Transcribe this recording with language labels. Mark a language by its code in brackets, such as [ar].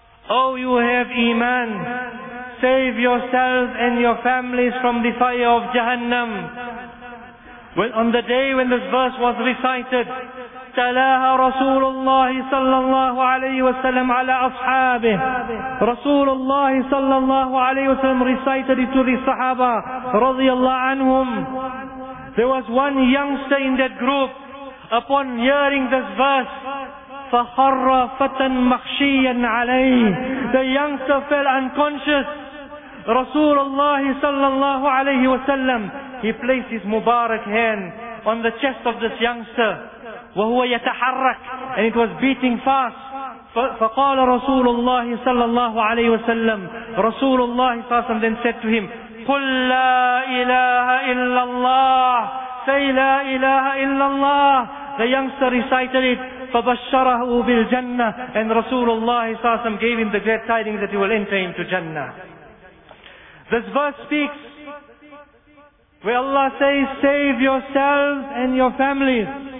[en] Oh, you have iman, save yourselves and your families from the fire of Jahannam. Well, on the day when this verse was recited, [ar] تلاها رسول الله صلى الله عليه وسلم على أصحابه. [en] رسول الله صلى الله عليه وسلم recited it to the Sahaba رضي الله عنهم. There was one youngster in that group. Upon hearing this verse, [ar] فخر فتى مخشيا عليه. [en] The youngster fell unconscious. رسول الله صلى الله عليه وسلم, he placed his Mubarak hand on the chest of this youngster. [ar] وَهُوَ يَتَحَرَّكُ, [en] and it was beating fast. [ar] فَقَالَ رَسُولُ اللَّهِ صَلَّى اللَّهُ عَلَيْهِ وَسَلَّمُ. [en] رَسُولُ اللَّهِ صَلَّى اللَّهُ عَلَيْهِ وَسَلَّمُ then said to him, [ar] قُلْ لَا إِلَهَ إِلَّا اللَّهِ. [en] Say, [ar] لَا إِلَهَ إِلَّا اللَّهِ. [en] The youngster recited it. [ar] فَبَشَّرَهُ بِالْجَنَّةِ, [en] and رسول الله صلى الله عليه وسلم gave him the great tidings that he will enter into Jannah. This verse speaks where Allah says, save yourselves and your families.